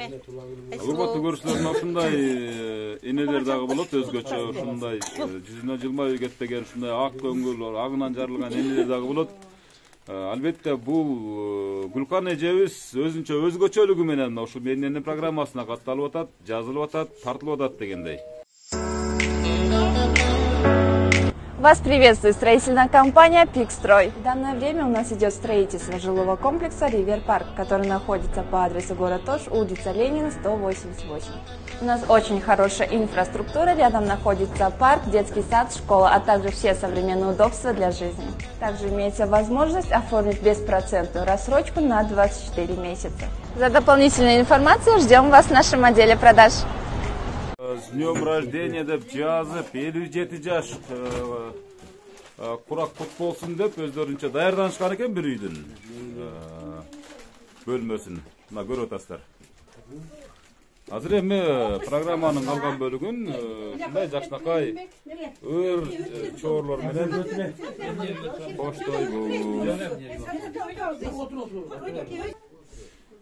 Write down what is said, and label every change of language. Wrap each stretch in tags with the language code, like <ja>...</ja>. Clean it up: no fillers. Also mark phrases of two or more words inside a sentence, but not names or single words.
<ky>Урматтуу көрүүчүлөр, ушундай энелер дагы болот, өзгөчө ушундай жүзүнө жылмайып кетпеген, ушундай ак көңүл, агынан жарылган энелер дагы болот. Албетте бул Гүлкан эжебиз өзүнчө өзгөчөлүгү менен ушул менин программасына катталып атат, жазылып атат, тартылып атат дегендей.</ky> <ru>Вас приветствует строительная компания «Пикстрой». В данное время у нас идет строительство жилого комплекса «Ривер Парк», который находится по адресу город Ош, улица Ленина, 188. У нас очень хорошая инфраструктура, рядом находится парк, детский сад, школа, а также все современные удобства для жизни. Также имеется возможность оформить беспроцентную рассрочку на 24 месяца. За дополнительной информацией ждем вас в нашем отделе продаж. С днем рождения</ru> <ky>деп жазып, 57 жаш курак кут болсун деп өздөрүнчө даярданышкан экен бир үйдүн бөлмөсүн. Мына көрүп атасыздар. Азыр эми программанын калган бөлүгүн ушундай жакшынакай ыр чоорлор менен коштойбуз.</ky>